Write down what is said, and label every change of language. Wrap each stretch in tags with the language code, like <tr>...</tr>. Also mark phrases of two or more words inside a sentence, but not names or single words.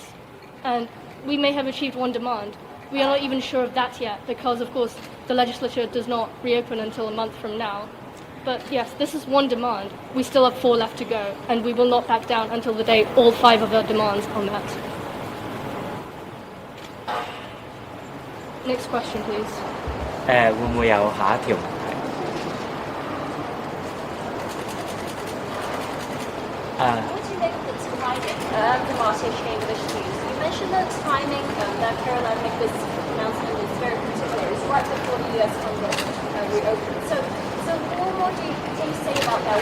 <en>And we may have achieved 1 demand. We are not even sure of that yet because, of course, the legislature does not reopen until a month from now. But yes, this is 1 demand. We still have 4 left to go, and we will not back down until the day all 5 of our demands are met. Next question, please.</en> <yue>會唔會有下一條問題？</yue> <en>What do you make of the timing of the Marseille Chamber issues? You mentioned the timing that Caroline made this announcement is very particular. It's right before the US Congress reopened. So what do you say about that?</en>